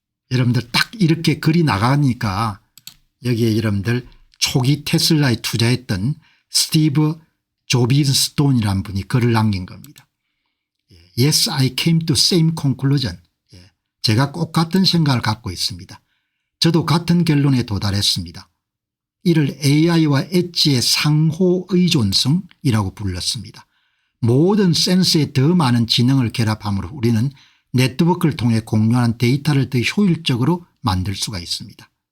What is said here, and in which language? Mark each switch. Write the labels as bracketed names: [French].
[Korean] 여러분들 딱 이렇게 글이 나가니까 여기에 여러분들 초기 테슬라에 투자했던 스티브 조빈스톤이라는 분이 글을 남긴 겁니다. [English] Yes, I came to same conclusion. [Korean] 제가 꼭 같은 생각을 갖고 있습니다. 저도 같은 결론에 도달했습니다. 이를 AI와 엣지의 상호 의존성이라고 불렀습니다. 모든 센서에 더 많은 지능을 결합함으로 우리는 네트워크를 통해 공유하는 데이터를 더 효율적으로 만들 수가 있습니다.